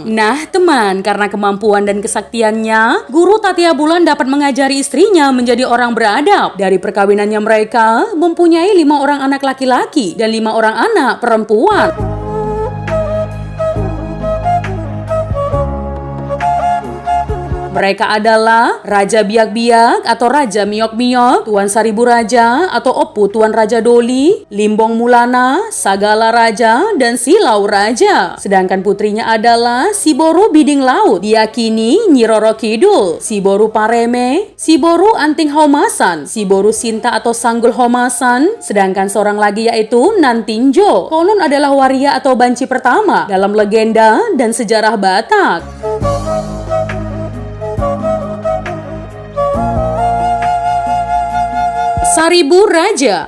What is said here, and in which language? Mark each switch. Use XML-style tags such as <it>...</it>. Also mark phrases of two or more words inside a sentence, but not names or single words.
<id>Nah teman, karena kemampuan dan kesaktiannya, Guru Tatea Bulan dapat mengajari istrinya menjadi orang beradab. Dari perkawinannya mereka mempunyai 5 orang anak laki-laki dan 5 orang anak perempuan. Mereka adalah Raja Biak-Biak atau Raja Miok-Miok, Tuan Saribu Raja atau Opu Tuan Raja Doli, Limbong Mulana, Sagala Raja, dan Silau Raja. Sedangkan putrinya adalah Si Boru Biding Laut, diyakini Nyi Roro Kidul, Si Boru Pareme, Si Boru Anting Homasan, Si Boru Sinta atau Sanggul Homasan, sedangkan seorang lagi yaitu Nantinjo. Konon adalah waria atau banci pertama dalam legenda dan sejarah Batak. Saribu Raja.</id>